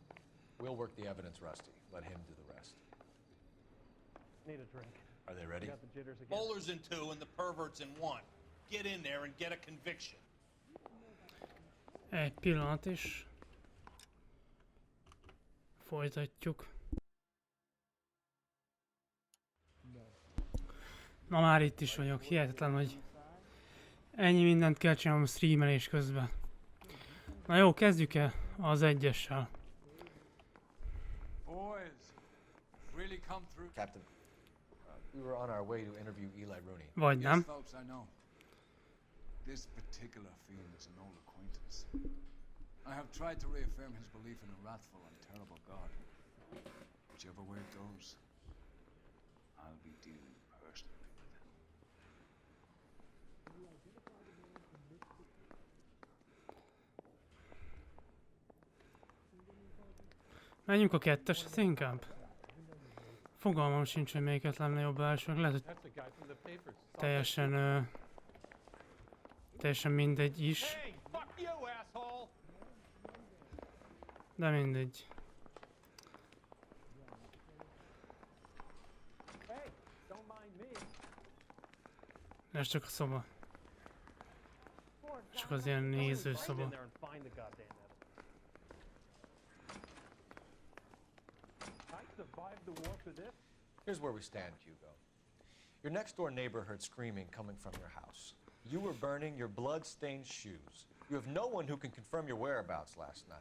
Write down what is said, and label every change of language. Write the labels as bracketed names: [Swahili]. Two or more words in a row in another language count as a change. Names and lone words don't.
[English] We'll work the evidence, Rusty. Let him do the rest. Need a drink. Are they ready? Got the jitters again. Bowler's in 2 and the pervert's in 1. Get in there and get a conviction. [Hungarian] Egy pillanat is. Folytatjuk. Na már itt is vagyok. Hihetetlen, hogy ennyi mindent kell csinálnom a streamelés közben. Na jó, kezdjük el az egyessel. [English] Boys, really come through. Captain, we were on our way to interview Eli Rooney. [Hungarian] Vagy nem. [English] Yes, folks, I know. This particular fiend is an old acquaintance. I have tried to reaffirm his belief in a wrathful and terrible God. Whichever way it goes, I'll be dealing personally with him. [Hungarian] Menjünk a ketteshez inkább. Fogalmam sincs, hogy melyiket lenne jobb első. Lehet, hogy teljesen mindegy is. De mindegy. Ez csak a szoba. Csak az ilyen nézőszoba. [English] Here's where we stand, Hugo. Your next-door neighbor heard screaming coming from your house. You were burning your blood-stained shoes. You have no one who can confirm your whereabouts last night.